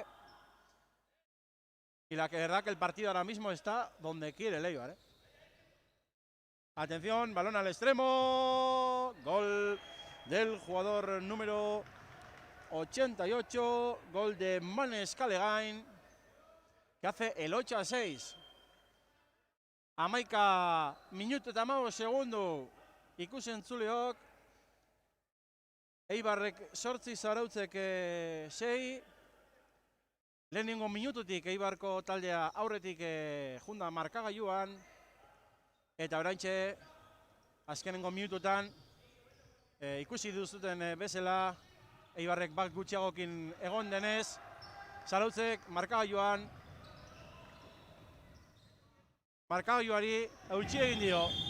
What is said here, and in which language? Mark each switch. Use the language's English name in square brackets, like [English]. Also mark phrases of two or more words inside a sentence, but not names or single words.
[Spanish] Y la verdad que el partido ahora mismo está donde quiere Leibar, ¿eh? Atención, balón al extremo, gol del jugador número 88, gol de Manes Kalegain, que hace el 8-6. [Basque] Amaika minutu eta 15 segundo ikusen zuleok. Eibarrek 8, Zarautzek 6. Lehenengo minututik Eibarko taldea aurretik junda markagailuan, eta oraintxe azkenengo minututan ikusi duzuten bezala Eibarrek bat gutxiagokin egon denez, Zarautzek markagailuan markagailuari eutsi egin dio.